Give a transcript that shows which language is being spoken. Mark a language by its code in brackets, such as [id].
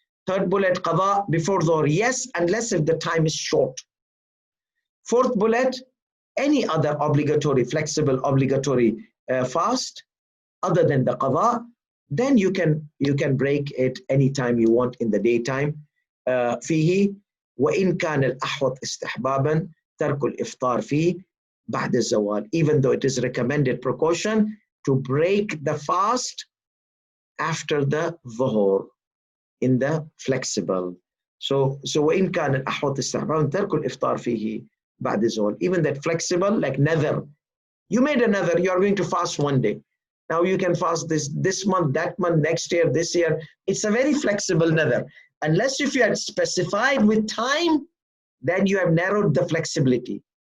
[en] Third bullet, qadha before dhuhr, yes, unless if the time is short. Fourth bullet, any other obligatory, flexible obligatory fast other than the qadha, then you can break it anytime you want in the daytime. [ar] فيه وإن كان الأحوط استحبابا ترك الإفطار فيه بعد الزوال. [en] Even though it is recommended precaution to break the fast after the dhuhr in the flexible. [ar] So وإن كان الأحوط استحبابا ترك الإفطار فيه بعد الزوال. [en] Even that flexible, like nether. You made a nether, you are going to fast one day. Now you can fast this month, that month, next year, this year. It's a very flexible nether. Unless if you had specified with time, then you have narrowed the flexibility.